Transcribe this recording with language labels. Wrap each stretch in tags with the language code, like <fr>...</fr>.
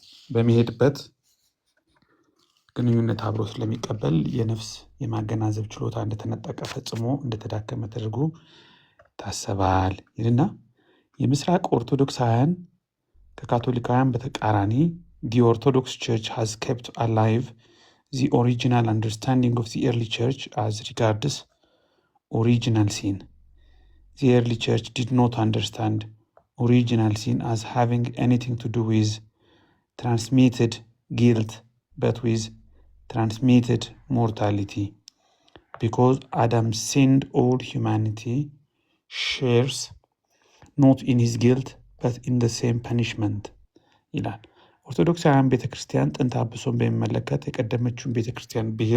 <am>በሚሄድበት ግንኙነት አብሮ ስለሚቀበል የነፍስ የማገናዘብ ችሎታ እንደተነጠቀ ፈጽሞ እንደተዳከመ ተደርጎ ይታሰባል ይልና የምስራቅ ኦርቶዶክሳውያን ከካቶሊካውያን በተቃራኒ</am> <en>the Orthodox Church has kept alive the original understanding of the early church as regards original sin. The early church did not understand original sin as having anything to do with transmitted guilt but with transmitted mortality. Because Adam sinned, all humanity shares not in his guilt but in the same punishment</en> <am>ይላል። ኦርቶዶክሳውያን ቤተክርስቲያን ጥንተ አብሶን በሚመለከት የቀደመችውን ቤተክርስቲያን</am>